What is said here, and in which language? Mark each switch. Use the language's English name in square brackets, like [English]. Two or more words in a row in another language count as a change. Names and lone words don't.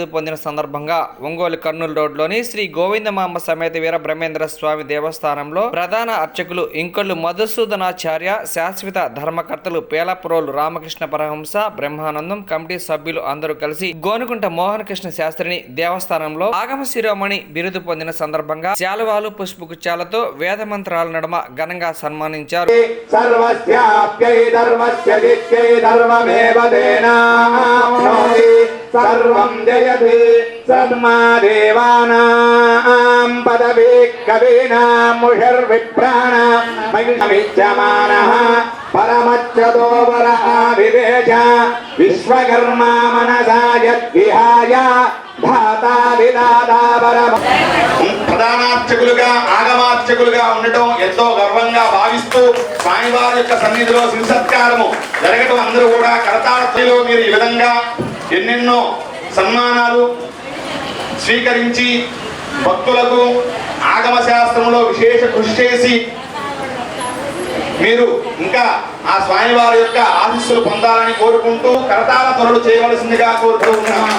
[Telugu] పొందిన సందర్భంగా ఒంగోలు కర్నూలు రోడ్లోని శ్రీ గోవిందమాంబ సమేత వీర బ్రహ్మేంద్ర స్వామి దేవస్థానంలో ప్రధాన అర్చకులు ఇంకొల్లు మధుసూదనాచార్య, శాశ్వత ధర్మకర్తలు పేలప్రోలు రామకృష్ణ పరహంస, బ్రహ్మానందం కమిటీ సభ్యులు అందరూ కలిసి గోనుగుంట మోహనకృష్ణ శాస్త్రిని దేవస్థానంలో ఆగమ శిరోమణి బిరుదు పొందిన సందర్భంగా శాలువాలు, పుష్పగుచ్చాలతో వేద మంత్రాల నడుమ ఘనంగా సన్మానించారు. [Sanskrit] सर्वस्याप्यै धर्मस्य जित्यै धर्ममेव तेनाप्नोति सर्वं जयति सन्मादेवानां पदवी कवीनां मुषर्विप्राणां महिषमिच्छमानः परमच्चतो वराभिवेश विश्वकर्मा मनसा यद्विहाय [Telugu] ప్రధానార్చకులుగా, ఆగమార్చకులుగా ఉండటం ఎంతో గర్వంగా భావిస్తూ స్వామివారి యొక్క సన్నిధిలో శివసత్కారము జరగటం, అందరూ కూడా కరతాళలో మీరు ఈ విధంగా ఎన్నెన్నో సన్మానాలు స్వీకరించి భక్తులకు ఆగమ శాస్త్రంలో విశేష కృషి చేసి మీరు ఇంకా ఆ స్వామివారి యొక్క ఆశీస్సులు పొందాలని కోరుకుంటూ కరతాళ త్వరలు చేయవలసిందిగా కోరుతూ ఉన్నాను.